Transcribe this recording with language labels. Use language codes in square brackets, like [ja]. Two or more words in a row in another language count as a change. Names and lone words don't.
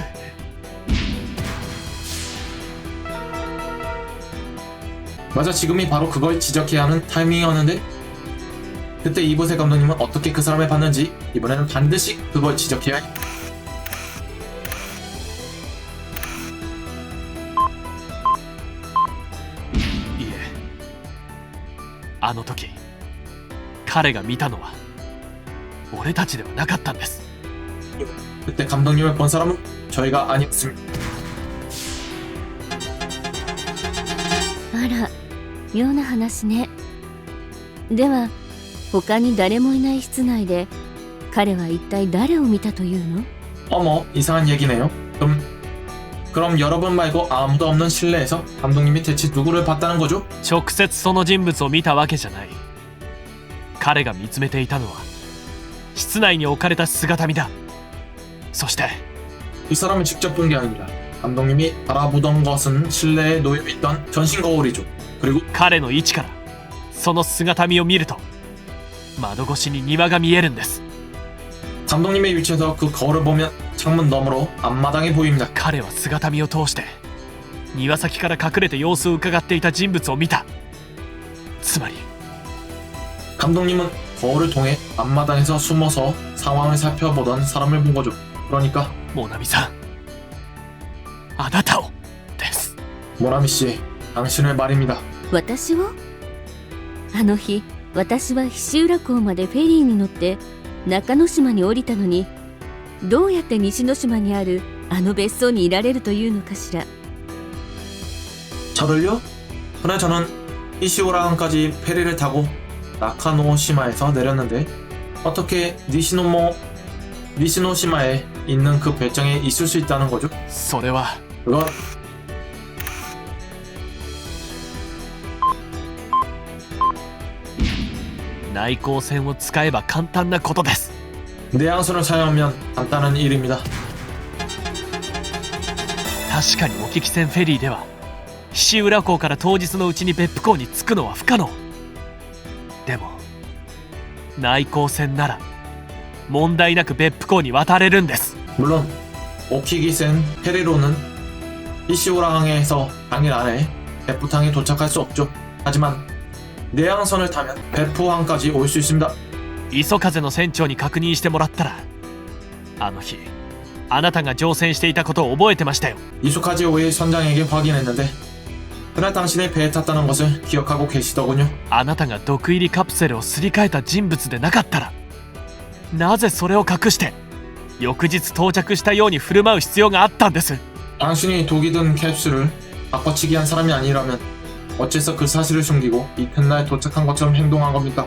[ko] 맞아, 지금이 바로 그걸 지적해야 하는 타이밍이었는데 그때 이브세 감독님은 어떻게 그 사람을 봤는지 이번에는 반드시 그걸 지적해야 해. 예, [ja] あの時彼が見たのは俺たちではなかったんです。 [ko] 그때 감독님을 본 사람은 저희가 아니었습니다. [ja] あら、 妙な話ね。では他に誰もいない室内で彼は一体誰を見たというの？ [ko] 어머, 이상한 얘기네요. 그럼 여러분 말고 아무도 없는 실내에서 감독님이 대체 누구를 봤다는 거죠? [ja] 直接その人物を見たわけじゃない。彼が見つめていたのは室内に置かれた姿見だ。そして [ko] 이 사람을 직접 본 게 아닙니다. 감독님이 바라보던 것은 실내에 놓여있던 전신 거울이죠. 그리고 [ja] 彼の位置からその姿見を見ると窓越しに庭が見えるんです。 [ko] 감독님의 위치에서 그 거울을 보면 창문 너머로 앞마당이 보입니다. [ja] 彼は姿見を通して庭先から隠れて様子を伺っていた人物を見た。つまり [ko] 감독님은 거울을 통해 앞마당에서 숨어서 상황을 살펴보던 사람을 본 거죠. 그러니까 [ja] モナミさん、あなたをです。 [ko] 모나미 씨, 당신을 말입니다. [ja] 私を？あの日私は菱浦港までフェリーに乗って中之島に降りたのに、どうやって西之島にあるあの別荘にいられるというのかしら。 [ko] 저를요? 그날 저는 이시오라항까지 페리를 타고 나카노시마에서 내렸는데 어떻게 니시노시마에 있는 그 별장에 있을 수 있다는 거죠? [ja] それは [ko] 그건 [ja] 内向線を使えば簡単なことです。 [ko] 내양선을 사용하면 간단한 일입니다. [ja] 確かに沖汽船フェリーでは菱浦港から当日のうちに別府港に着くのは不可能。でも内向線なら問題なく別府港に渡れるんです。 [ko] 물론 오키기센 페리로는 이시오라항에서 당일 안에 베푸항에 도착할 수 없죠. 하지만 내양선을 타면 베푸항까지 올 수 있습니다. [ja] 磯風の船長に確認してもらったら、あの日あなたが乗船していたことを覚えてましたよ。 [ko] 이소카지오의 선장에게 확인했는데 그날 당신이 배에 탔다는 것을 기억하고 계시더군요. [ja] あなたが毒入りカプセルをすり替えた人物でなかったら、なぜそれを隠して翌日到着したように振る舞う必要があったんです。 [ko] 당신이 독이 든 캡슐을 바꿔치기 한 사람이 아니라면 어째서 그 사실을 숨기고 이튿날 도착한 것처럼 행동한 겁니까?